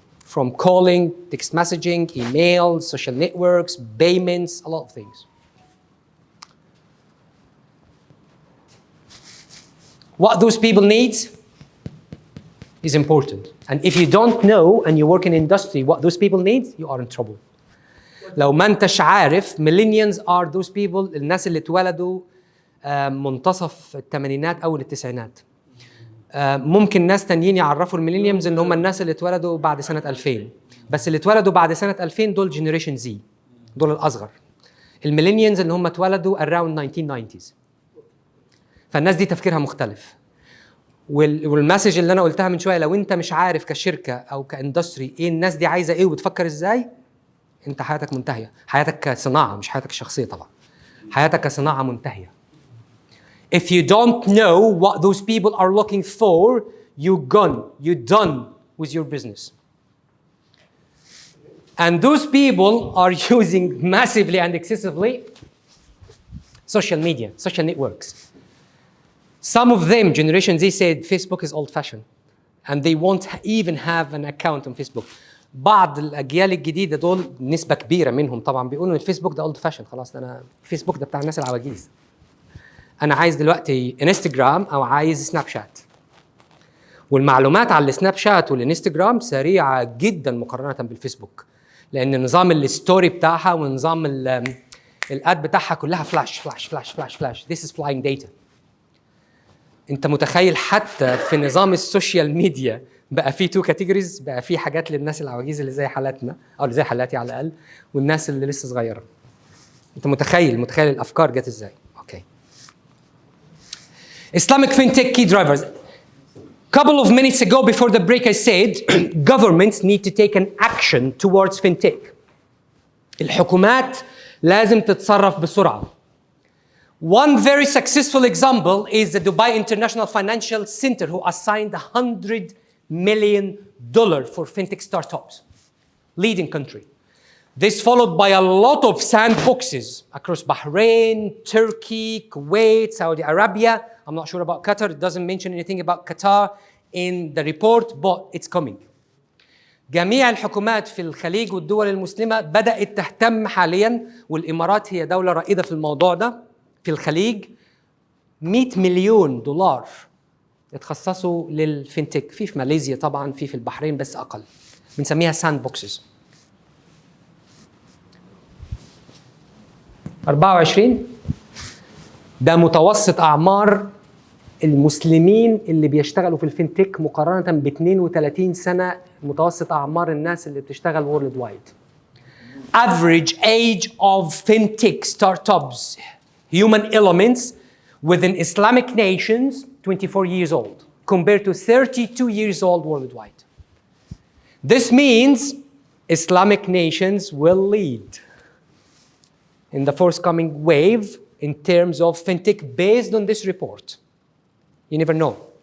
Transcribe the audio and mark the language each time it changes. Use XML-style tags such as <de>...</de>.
<en>From calling, text messaging, emails, social networks, payments, a lot of things. What those people need is important. And if you don't know and you work in industry what those people need, you are in trouble.</en> <ar>لو ما انتش عارف,</ar> <en>millennials are those people,</en> <ar>الناس اللي اتولدوا منتصف الثمانينات أول التسعينات. ممكن ناس تانيين يعرفوا الميلينيومز ان هم الناس اللي اتولدوا بعد سنة 2000. بس اللي اتولدوا بعد سنة 2000 دول جنريشن زي. دول الأصغر. الميلينيومز اللي هم اتولدوا</ar> <en>around 1990s.</en> <ar>فالناس دي تفكيرها مختلف. والمسج اللي انا قلتها من شويه, لو انت مش عارف كشركه او كاندستري ايه الناس دي عايزه ايه وبتفكر ازاي, انت حياتك منتهيه. حياتك كصناعه, مش حياتك الشخصيه طبعا. حياتك كصناعه منتهيه.</ar> <en>If you don't know what those people are looking for, you're done with your business. And those people are using massively and excessively social media, social networks. Some of them, Generation Z, said Facebook is old-fashioned, and they won't even have an account on Facebook.</en> <ar>بعض الأجيال الجديدة دول نسبة كبيرة منهم طبعا بيقولوا إن الفيسبوك ده old-fashioned. خلاص أنا فيسبوك ده بتاع الناس العواجيز. أنا عايز دلوقتي انستجرام أو عايز سناب شات. والمعلومات على السناب شات والانستجرام سريعة جدا مقارنة بالفيسبوك. لان نظام الستوري بتاعها ونظام الاد بتاعها كلها فلاش فلاش فلاش فلاش فلاش.</ar> <en>This is flying data.</en> <ar>انت متخيل حتى في نظام السوشيال ميديا بقى في تو كاتيجوريز، بقى في حاجات للناس العواجيز اللي زي حالاتنا او اللي زي حالاتي على الاقل، والناس اللي لسه صغيره. انت متخيل الافكار جت ازاي؟ اوكي.</ar> <en>Islamic fintech key drivers. Couple of minutes ago before the break I said governments need to take an action towards fintech.</en> <ar>الحكومات لازم تتصرف بسرعة.</ar> <en>One very successful example is the Dubai International Financial Center who assigned $100 million for fintech startups. Leading country. This followed by a lot of sandboxes across Bahrain, Turkey, Kuwait, Saudi Arabia. I'm not sure about Qatar. It doesn't mention anything about Qatar in the report, but it's coming.</en> <ar>جميع الحكومات في الخليج والدول المسلمة بدأت تهتم حالياً، والإمارات هي دولة رائدة في الموضوع ده في الخليج. $100 مليون اتخصصوا للفينتك، في ماليزيا طبعاً، في البحرين بس أقل. بنسميها ساند بوكسز. 24 ده متوسط أعمار المسلمين اللي بيشتغلوا في الفينتك مقارنة ب 32 سنة متوسط أعمار الناس اللي بتشتغل</ar> <en>world wide. Average age of fintech startups, human elements within Islamic nations, 24 years old, compared to 32 years old worldwide. This means Islamic nations will lead in the forthcoming wave in terms of fintech based on this report. You never know.</en>